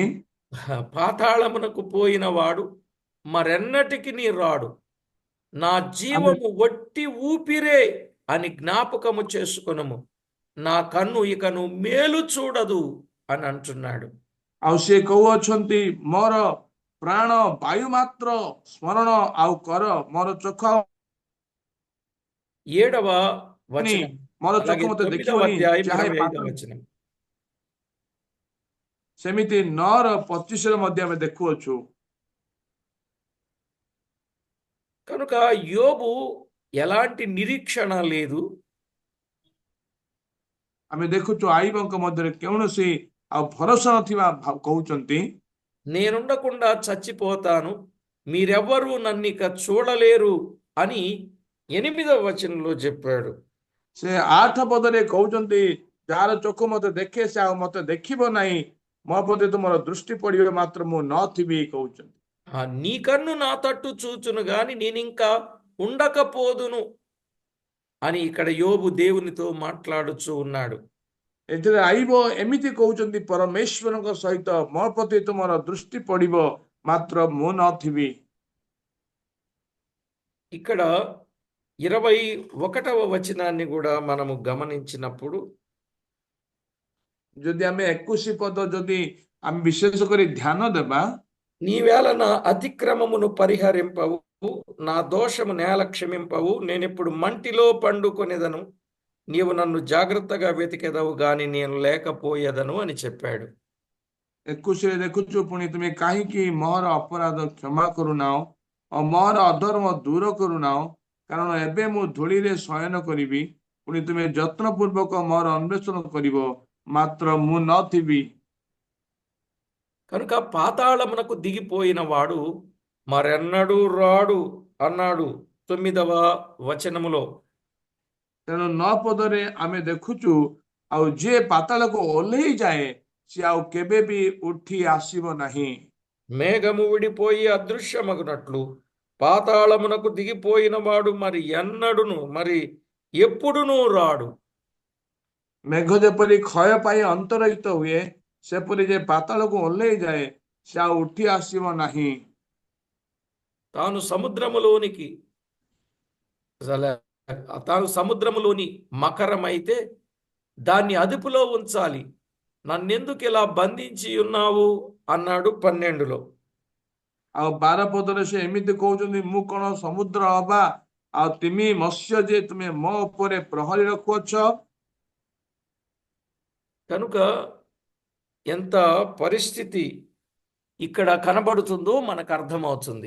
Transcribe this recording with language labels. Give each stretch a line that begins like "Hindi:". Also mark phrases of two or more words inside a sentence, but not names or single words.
Telugu: పాతాళమునకు పోయిన వాడు మరెన్నటికి రాడు. నా
Odia: ଆମେ
Telugu: జీవము వట్టి ఊపిరే అని జ్ఞాపకము చేసుకొనుము. నా కన్ను ఇకను మేలు చూడదు అని అంటున్నాడు.
Odia: ଆଉ ସେ କହୁଅଛନ୍ତି ମୋର ପ୍ରାଣ ବାୟୁ ମାତ୍ର ସ୍ମରଣ ଆଉ କର ମୋର ଚୋଖ
Telugu: 7వ వచనం
Odia: ମୋର ଚୋଖ
Telugu: అలాగే
Odia: ମତେ
Telugu: 9వ
Odia: ଦେଖିବନି
Telugu: అధ్యాయం
Odia: ଚାହେ
Telugu: 25వ వచనం.
Odia: ସେମିତି 9:25 ମଧ୍ୟ ଆମେ ଦେଖୁଅଛୁ।
Telugu: కనుక యోబు ఎలాంటి నిరీక్షణ లేదు.
Odia: ଆମେ ଦେଖୁଛୁ ଆଇବଙ୍କ ମଧ୍ୟରେ କୌଣସି ଆଉ ଭରସା ନଥିବା କହୁଛନ୍ତି
Telugu: నేనుండకుండా చచ్చిపోతాను, మీరెవ్వరూ నన్నిక చూడలేరు అని 8వ వచనంలో చెప్పాడు.
Odia: ସେ 8 ପଦରେ କହୁଛନ୍ତି ଯାହାର ଚୋଖ ମତେ ଦେଖେ ସେ ଆଉ ମତେ ଦେଖିବ ନାହିଁ, ମୋ ପ୍ରତି ତୁମର ଦୃଷ୍ଟି ପଡିବ ମାତ୍ର ମୁଁ ନଥିବି କହୁଛନ୍ତି।
Telugu: నీ కన్ను నా తట్టు చూచును గాని నేనింకా ఉండకపోదును అని ఇక్కడ యోబు దేవునితో మాట్లాడుచూ ఉన్నాడు.
Odia: ଏଥିରେ ଆଇବ ଏମିତି କହୁଛନ୍ତି ପରମେଶ୍ୱରଙ୍କ ସହିତ ମୋ ପ୍ରତି ତୁମର ଦୃଷ୍ଟି ପଡିବ ମାତ୍ର ମୁଁ ନଥିବି।
Telugu: ఇక్కడ 21వ వచనాన్ని కూడా మనము గమనించినప్పుడు
Odia: ଯଦି ଆମେ 21 ପଦ ଯଦି ଆମେ ବିଶେଷ କରି ଧ୍ୟାନ ଦେବା
Telugu: నీవేళ నా అతిక్రమమును పరిహరింపవు, నా దోషము నేల క్షమింపవు, నేనిప్పుడు మంటిలో పండుకొనేదను, నీవు నన్ను జాగ్రత్తగా వెతికెదవు గాని నేను లేకపోయేదను అని చెప్పాడు.
Odia: 21ରେ ଦେଖୁଛୁ ପୁଣି ତୁମେ କାହିଁକି ମୋର ଅପରାଧ କ୍ଷମା କରୁନାହ ଓ ମୋର ଅଧର୍ମ ଦୂର କରୁନାହ, କାରଣ ଏବେ ମୁଁ ଧୂଳିରେ ଶୟନ କରିବି, ପୁଣି ତୁମେ ଯତ୍ନପୂର୍ବକ ମୋର ଅନ୍ୱେଷଣ କରିବ ମାତ୍ର ମୁଁ ନଥିବି।
Telugu: కనుక పాతాళమునకు దిగిపోయిన వాడు మరెన్నడూ రాడు అన్నాడు 9వ వచనములో.
Odia: ତେଣୁ 9 ପଦରେ ଆମେ ଦେଖୁଛୁ ଆଉ ଯିଏ ପାତାଳକୁ ଓହ୍ଲେଇ ଯାଏ ସେ ଆଉ କେବେ ବି ଉଠି ଆସିବ ନାହିଁ।
Telugu: మేఘము విడిపోయి అదృశ్యమగునట్లు పాతాళమునకు దిగిపోయిన వాడు మరి ఎప్పుడునూ రాడు.
Odia: ମେଘ ଯେପରି କ୍ଷୟ ପାଇ ଅନ୍ତର୍ହିତ ହୁଏ ସେପରି ଯେ ପାତାଳକୁ ଓହ୍ଲେଇ ଯାଏ ସେ ଆଉ ଉଠି ଆସିବ ନାହିଁ।
Telugu: తాను సముద్రములోని మకరమైతే దాన్ని అదుపులో ఉంచాలి, నన్నెందుకు ఇలా బంధించి ఉన్నావు అన్నాడు 12లో.
Odia: ଆଉ 12 ପଦରେ ସେ ଏମିତି କହୁଛନ୍ତି ମୁଁ କଣ ସମୁଦ୍ର ହବା ଆଉ ତିମି ମତ୍ସ୍ୟ ଯେ ତୁମେ ମୋ ଉପରେ ପ୍ରହରୀ ରଖୁଅଛ।
Telugu: కనుక ఎంత పరిస్థితి ఇక్కడ కనబడుతుందో మనకు అర్థమవుతుంది.